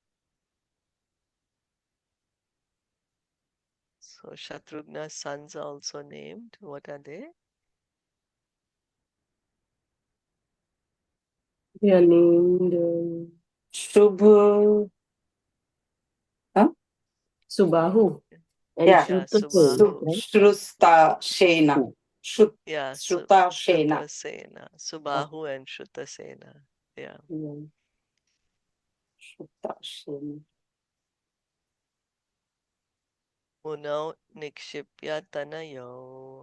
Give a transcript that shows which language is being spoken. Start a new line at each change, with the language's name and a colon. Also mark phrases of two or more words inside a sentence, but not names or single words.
English: So Shatrughna's sons are also named. What are they? They are named Shubhu. Huh? Subahu and Yeah. Yeah, Shrutasena, Subahu. right? Shrusta Shena. Yeah, Shruta Shena. Shrutasena. Subahu and Shrutasena. Yeah. Yeah. Shruta Shena.
Sanskrit: मुनौ निक्षिप्य तनयौ.